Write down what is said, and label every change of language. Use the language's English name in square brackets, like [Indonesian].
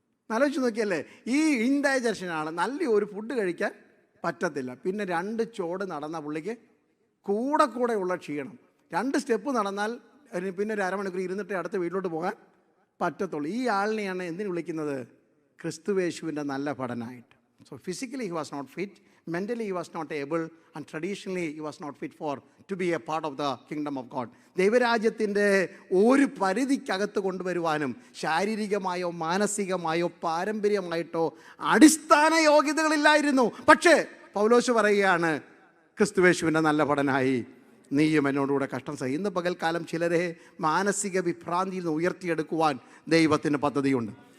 [Malayalam] ആലോചിച്ച് നോക്കിയല്ലേ, ഈ ഇൻഡൈജഷനാണ്. നല്ലൊരു ഫുഡ് കഴിക്കാൻ പറ്റത്തില്ല. പിന്നെ 2 ചോട് നടന്ന പുള്ളിക്ക് കൂടെയുള്ള ക്ഷീണം. 2 സ്റ്റെപ്പ് നടന്നാൽ പിന്നെ ഒരു അരമണിക്കൂർ ഇരുന്നിട്ട് അടുത്ത വീട്ടിലോട്ട് പോകാൻ പറ്റത്തുള്ളൂ. ഈ ആളിനെയാണ് എന്തിനു വിളിക്കുന്നത്? ക്രിസ്തുവേശുവിൻ്റെ നല്ല ഭടനായിട്ട്. [English] So physically he was not fit, mentally he was not able, and traditionally he was not fit to be a part of the kingdom of God. [Malayalam] ദൈവരാജ്യത്തിൻ്റെ ഒരു പരിധിക്കകത്ത് കൊണ്ടുവരുവാനും ശാരീരികമായോ മാനസികമായോ പാരമ്പര്യമായിട്ടോ അടിസ്ഥാന യോഗ്യതകളില്ലായിരുന്നു. പക്ഷേ പൗലോസ് പറയുകയാണ്, ക്രിസ്തുവേശുവിൻ്റെ നല്ല ഭടനായി നീയും എന്നോടുകൂടെ കഷ്ടം സഹി. ഇന്ന് പകൽക്കാലം ചിലരെ മാനസിക വിഭ്രാന്തിയിൽ നിന്ന് ഉയർത്തിയെടുക്കുവാൻ ദൈവത്തിന് പദ്ധതിയുണ്ട്.